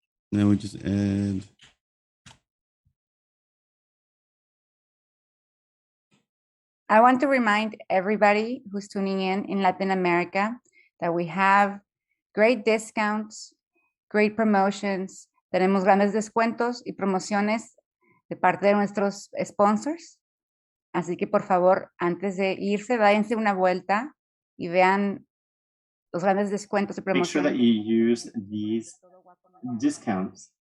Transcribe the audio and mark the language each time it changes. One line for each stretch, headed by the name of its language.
English: Now we just add. I want to remind everybody who's tuning in Latin America that we have great discounts, great promotions.
Spanish: Tenemos grandes descuentos y promociones de parte de nuestros sponsors. Así que por favor, antes de irse, váyanse una vuelta y vean los grandes descuentos y promociones.
English: Make sure that you use these discounts.